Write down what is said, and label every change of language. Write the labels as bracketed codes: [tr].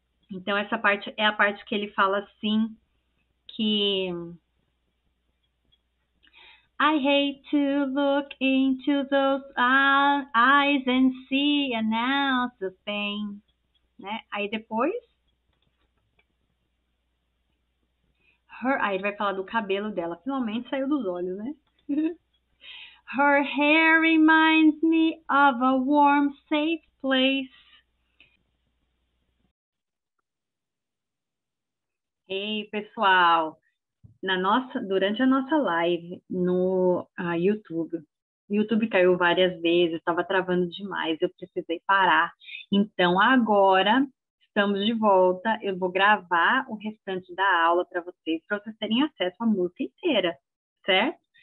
[pt] Então, essa parte é a parte que ele fala assim, que [en] I hate to look into those eyes and see an ounce of pain, né? [pt] Aí depois, aí ele vai falar do cabelo dela. Finalmente saiu dos olhos, né? [en] Her hair reminds me of a warm, safe place. [pt] Ei, pessoal, durante a nossa live no YouTube, o YouTube caiu várias vezes, estava travando demais, eu precisei parar. Então, agora estamos de volta. Eu vou gravar o restante da aula para vocês terem acesso à música inteira, certo?